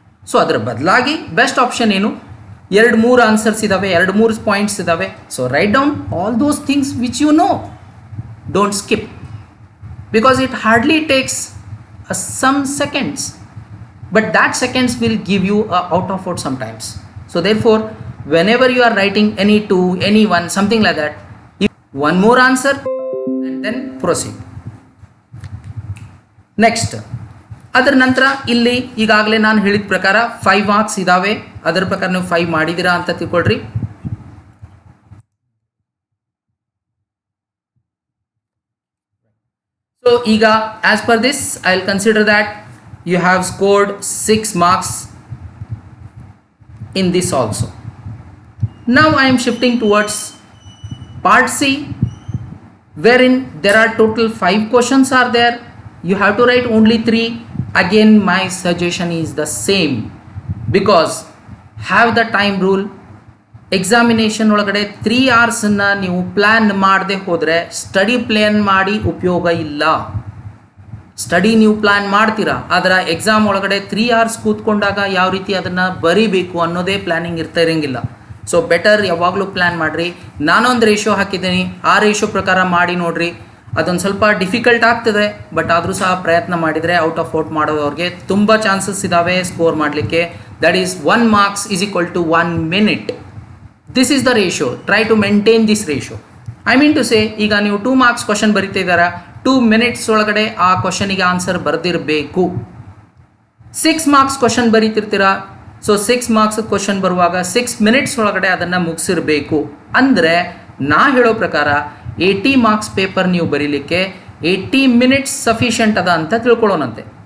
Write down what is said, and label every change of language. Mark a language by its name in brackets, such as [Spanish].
[Kannada] So ಅದರ ಬದಲಾಗಿ best option ಏನು, 2-3 ಆನ್ಸರ್ಸ್ ಇದ್ದಾವೆ, 2-3 ಪಾಯಿಂಟ್ಸ್ ಇದ್ದಾವೆ. [English] So write down all those things which you know, don't skip, because it hardly takes some seconds, but that seconds will give you a out of sometimes. So therefore whenever you are writing any 2, any 1, something like that, one more answer and then proceed. [Kannada] Next ಅದರ ನಂತರ ಇಲ್ಲಿ ಈಗಾಗಲೇ ನಾನು ಹೇಳಿದ ಪ್ರಕಾರ 5 marks ಇದ್ದಾವೆ. ಅದರ ಪ್ರಕಾರ ನೀವು 5 ಮಾಡಿದ್ದೀರಾ ಅಂತ ತಿಳ್ಕೊಳ್ರಿ. [English] So ಈಗ as per this I will consider that you have scored 6 marks in this also. Now I am shifting towards part C, wherein there are total 5 questions are there. You have to write only 3. Again my suggestion is the same, because have the time rule. [Kannada] Examination ಒಳಗಡೆ 3 hours ನೀವು plan ಮಾಡದೆ ಹೋದರೆ study plan ಮಾಡಿ ಉಪಯೋಗ ಇಲ್ಲ. Study ನೀವು plan ಮಾಡ್ತೀರಾ, ಆದರೆ ಎಕ್ಸಾಮ್ ಒಳಗಡೆ 3 hours ಕೂತ್ಕೊಂಡಾಗ ಯಾವ ರೀತಿ ಅದನ್ನು ಬರೀಬೇಕು ಅನ್ನೋದೇ ಪ್ಲ್ಯಾನಿಂಗ್ ಇರಂಗಿಲ್ಲ. ಸೊ ಬೆಟರ್ ಯಾವಾಗಲೂ ಪ್ಲ್ಯಾನ್ ಮಾಡಿರಿ. ನಾನೊಂದು ರೇಷೋ ಹಾಕಿದ್ದೀನಿ, ಆ ರೇಷೋ ಪ್ರಕಾರ ಮಾಡಿ ನೋಡಿರಿ. ಅದೊಂದು ಸ್ವಲ್ಪ ಡಿಫಿಕಲ್ಟ್ ಆಗ್ತದೆ, ಬಟ್ ಆದರೂ ಸಹ ಪ್ರಯತ್ನ ಮಾಡಿದರೆ ಔಟ್ ಆಫ್ ಔಟ್ ಮಾಡೋದವ್ರಿಗೆ ತುಂಬ ಚಾನ್ಸಸ್ ಇದ್ದಾವೆ ಸ್ಕೋರ್ ಮಾಡಲಿಕ್ಕೆ. [English] That is 1 marks is equal to 1 minute. This is the ratio. Try to maintain this ratio. I mean to say, [Kannada] ಈಗ ನೀವು 2 marks ಕ್ವಶನ್ ಬರೀತಿದ್ದೀರಾ, 2 minutes ಒಳಗಡೆ ಆ ಕ್ವಶನಿಗೆ answer ಬರೆದಿರಬೇಕು. 6 marks question ಬರೀತಿರ್ತೀರಾ, so 6 marks question ಬರುವಾಗ 6 minutes ಒಳಗಡೆ ಅದನ್ನು ಮುಗಿಸಿರಬೇಕು. ಅಂದರೆ ನಾ ಹೇಳೋ ಪ್ರಕಾರ 80 marks ಪೇಪರ್ ನೀವು ಬರೀಲಿಕ್ಕೆ 80 minutes ಸಫಿಷಿಯಂಟ್ ಅದ ಅಂತ ತಿಳ್ಕೊಳ್ಳೋಣಂತೆ.